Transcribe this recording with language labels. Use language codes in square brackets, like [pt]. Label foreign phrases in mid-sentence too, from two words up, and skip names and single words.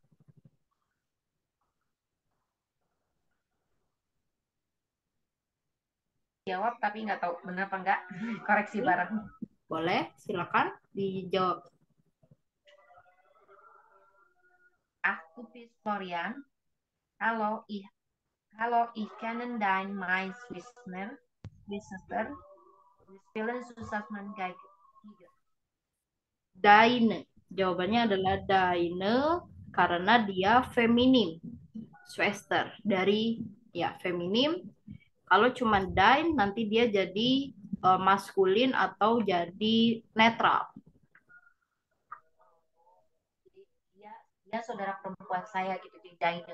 [id] Jawab tapi nggak tahu benar apa enggak. Koreksi bareng. Boleh, silakan dijawab. [de] Aku bin Florian. Hallo, ich kenne mein Schwester. Wir spielen zusammen Geige. Deine. [id] Jawabannya adalah deine karena dia feminim. Schwester dari ya feminim. Kalau cuma dein nanti dia jadi maskulin atau jadi netral. Dia saudara perempuan saya gitu di deine.